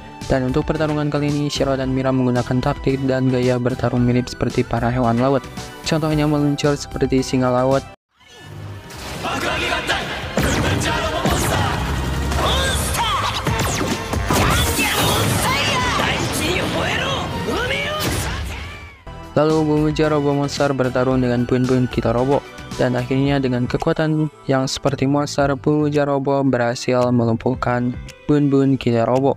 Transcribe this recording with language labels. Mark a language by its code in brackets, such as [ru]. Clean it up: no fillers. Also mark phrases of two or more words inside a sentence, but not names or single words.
[id] Dan untuk pertarungan kali ini, Shiro dan Mira menggunakan taktik dan gaya bertarung mirip seperti para hewan laut. Contohnya meluncur seperti singa laut, [ja] 爆上げ合体ブンブンジャーロボモンスター [id] lalu Bumuja Robo Monster bertarung dengan Bun-Bun Killer Robo. Dan akhirnya dengan kekuatan yang seperti monster, Bumuja Robo berhasil melumpuhkan Bun-Bun Killer Robo.